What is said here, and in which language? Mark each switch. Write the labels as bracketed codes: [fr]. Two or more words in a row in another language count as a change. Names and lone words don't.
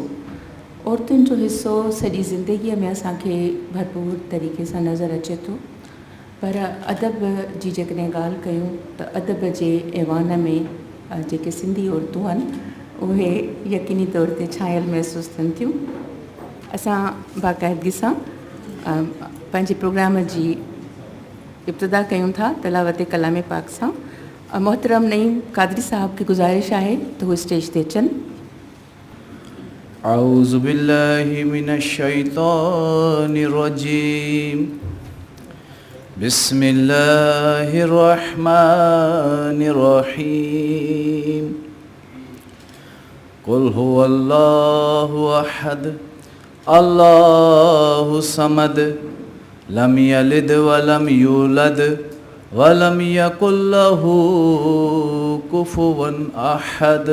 [sd] औरतुनि जो हिसो सॼी ज़िंदगीअ में असांखे भरपूर तरीक़े सां नज़र अचे थो, पर अदब जी जेकॾहिं ॻाल्हि कयूं त अदब जे ऐवान में जेके सिंधी औरतूं आहिनि उहे यकीनी तौर ते छायल महसूसु थियनि थियूं। असां बाक़ाइदगी सां पंहिंजे प्रोग्राम जी इब्तिदा कयूं था तलावत कलाम पाक सां। [ur] محترم نعیم قادری صاحب کی گزارش ہے تو وہ [sd] स्टेज ते अचन। [ar] أعوذ بالله من الشيطان الرجيم. بسم الله الرحمن الرحيم. قل هو الله أحد الله صمد لم يلد ولم يولد ولم يكن له كفوا أحد.